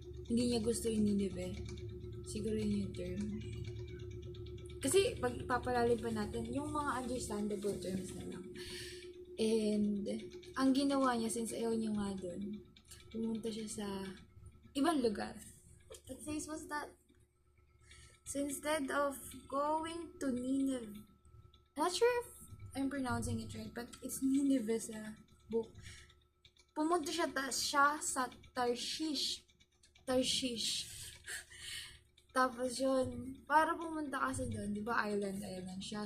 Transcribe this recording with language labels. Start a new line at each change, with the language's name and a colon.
Filipino: Hindi niya gusto yung Nineveh. Siguro yun yung term. Kasi pag ipapalalim pa natin, yung mga
English: understandable terms
Filipino: na lang. And, ang ginawa niya, since ayaw niya nga dun, pumunta siya sa ibang lugar.
English: What place was that? So, instead of going to Nineveh, not sure if I'm pronouncing it right, but it's Nineveh
Filipino: sa book. Pumunta siya sa Tarshish. Tapos yun, para pumunta kasi doon, di ba island siya.